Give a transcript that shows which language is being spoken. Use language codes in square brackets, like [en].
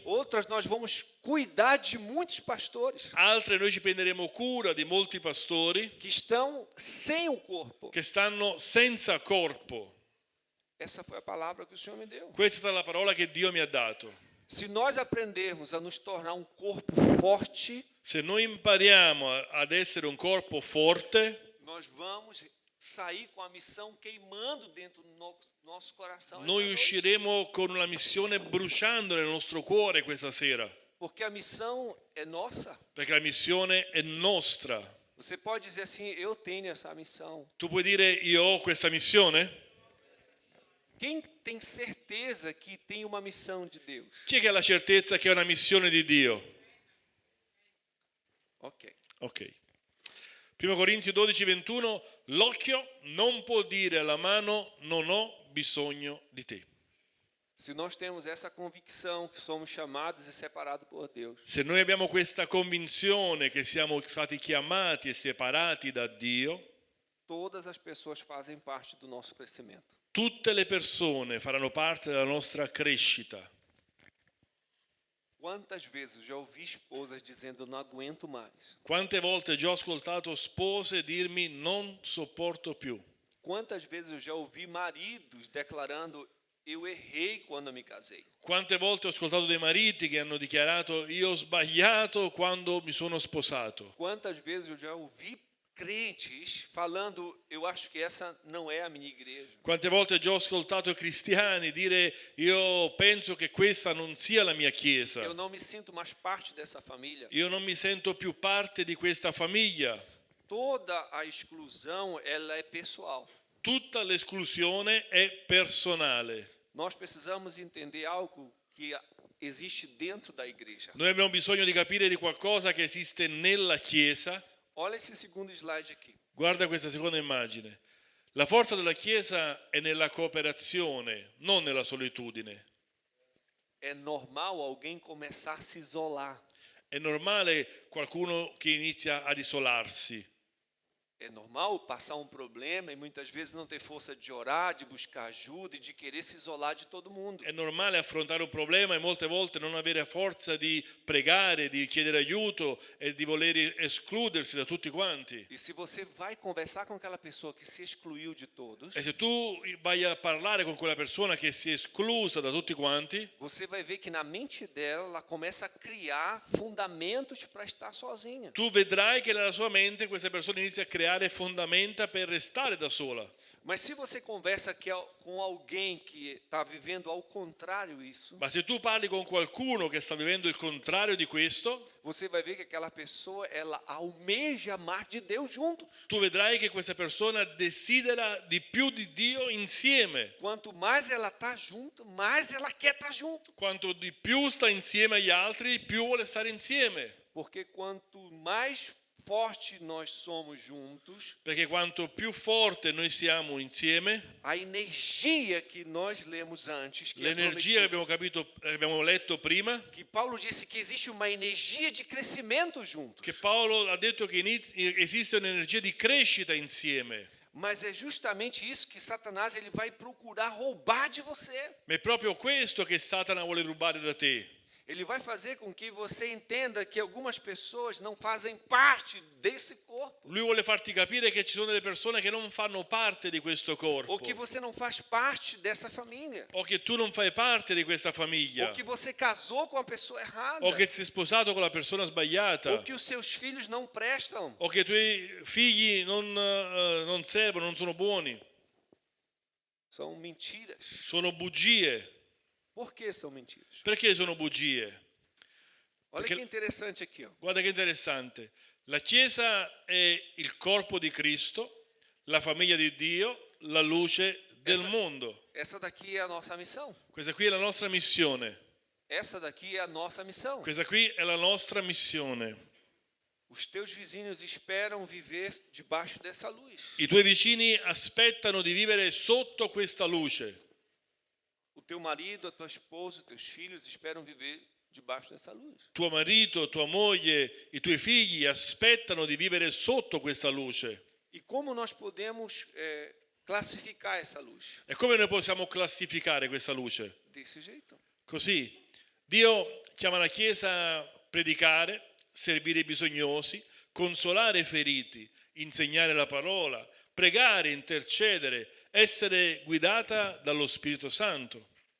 [pt] outras nós vamos cuidar de muitos pastores [it] altre noi ci prenderemo cura di molti pastori [pt] que estão sem o corpo. [it] che stanno senza corpo. [pt] Essa foi a palavra que o Senhor me deu. [it] Questa è stata la parola che Dio mi ha dato. [pt] Se nós aprendermos a nos tornar um corpo forte, [it] Se noi impariamo ad essere un corpo forte, [pt] nós vamos sair com a missão queimando dentro do nosso coração. essa [it] noi [pt] noite. [it] usciremo con una missione bruciando nel nostro cuore questa sera, [pt] Porque a missão é nossa. [it] perché la missione è nostra. [pt] Você pode dizer assim, eu tenho essa missão. [it] Tu puoi dire io ho questa missione? [pt] Quem tem certeza que tem uma missão de Deus? [it] Chi è che ha la certezza che è una missione di Dio? Ok. Ok. 1 Corinzi 12:21, l'occhio non può dire alla mano non ho bisogno di te. [pt] Se nós temos essa convicção que somos chamados e separados por Deus, [it] Se noi abbiamo questa convinzione che siamo stati chiamati e separati da Dio, [pt] todas as pessoas fazem parte do nosso crescimento. [it] tutte le persone faranno parte della nostra crescita. [pt] Quantas vezes eu já ouvi esposas dizendo, não aguento mais. [it] Quante volte già ho ascoltato spose dirmi non sopporto più. [pt] Quantas vezes eu já ouvi maridos declarando, eu errei quando me casei. [it] Quante volte ho ascoltato dei mariti che hanno dichiarato io ho sbagliato quando mi sono sposato. [pt] Quantas vezes eu já ouvi crentes falando, eu acho que essa não é a minha igreja. [it] Quante volte già ho ascoltato cristiani dire io penso che questa non sia la mia chiesa. [pt] Eu não me sinto mais parte dessa família. [it] Io non mi sento più parte di questa famiglia. [pt] Toda a exclusão, ela é pessoal. [it] Tutta l'esclusione è personale. [pt] Nós precisamos entender algo que existe dentro da igreja. [it] Noi abbiamo bisogno di capire di qualcosa che esiste nella Chiesa. [pt] Olha esse segundo slide aqui. [it] Guarda questa seconda immagine. La forza della Chiesa è nella cooperazione, non nella solitudine. [pt] É normal alguém começar a se isolar. [it] È normale qualcuno che inizia ad isolarsi. [pt] É normal passar um problema e muitas vezes não ter força de orar, de buscar ajuda e de querer se isolar de todo mundo. [it] È normale affrontare un problema e molte volte non avere forza di pregare, di chiedere aiuto e di voler escludersi da tutti quanti. [pt] E se você vai conversar com aquela pessoa que se excluiu de todos, [it] E se tu vai a parlare con quella persona che si è esclusa da tutti quanti, [pt] você vai ver que na mente dela ela começa a criar fundamentos para estar sozinha. [it] tu vedrai che nella sua mente questa persona inizia a creare fondamenta per restare da sola. [pt] Mas se você conversa com alguém que está vivendo ao contrário isso, [it] Ma se tu parli con qualcuno che sta vivendo il contrario di questo, [pt] você vai ver que aquela pessoa ela almeja amar de Deus junto. [it] tu vedrai che questa persona desidera di più di Dio insieme. [pt] Quanto mais ela está junto, mais ela quer estar junto. [it] Quanto di più sta insieme agli altri, più vuole stare insieme. [pt] Porque quanto mais forte nós somos juntos, [it] Perché quanto più forte noi siamo insieme, [pt] a energia que nós lemos antes, que, é [it] l'energia che [pt] prometida, [it] abbiamo letto prima, [pt] que Paulo disse que existe uma energia de crescimento juntos. [it] che Paolo ha detto che esiste un'energia di crescita insieme. [pt] Mas é justamente isso que Satanás ele vai procurar roubar de você. [it] Ma è proprio questo che Satana vuole rubare da te. [pt] Ele vai fazer com que você entenda que algumas pessoas não fazem parte desse corpo, [it] Lui vuole farti capire che ci sono delle persone che non fanno parte di questo corpo, [pt] ou que você não faz parte dessa família, [it] o che tu non fai parte di questa famiglia, [pt] ou que você casou com a pessoa errada, [it] o che ti sei sposato con la persona sbagliata, [pt] ou que os seus filhos não prestam. [it] o che i tuoi figli non servono, non sono buoni. [pt] São mentiras. [it] Sono bugie. [pt] Por que são mentiras? [it] Perché sono bugie? [pt] Olha [it] Perché- [pt] que interessante aqui, ó. [it] Guarda che interessante. La Chiesa è il corpo di Cristo, la famiglia di Dio, la luce del mondo. [pt] Essa daqui é a nossa missão. [it] Questa qui è la nostra missione. [pt] Essa daqui é a nossa missão. [it] Questa qui è la nostra missione. [pt] Os teus vizinhos esperam viver debaixo dessa luz. [it] I tuoi vicini aspettano di vivere sotto questa luce. [pt] O teu marido, a tua esposa, os teus filhos esperam viver debaixo dessa luz. [it] Tuo marito, tua moglie, i tuoi figli aspettano di vivere sotto questa luce. [pt] E como nós podemos classificar essa luz? [it] E come noi possiamo classificare questa luce? [pt] Desse jeito. [it] Così. Dio chiama la Chiesa a predicare, servire i bisognosi, consolare i feriti, insegnare la parola, pregare, intercedere, essere guidata dallo Spirito Santo.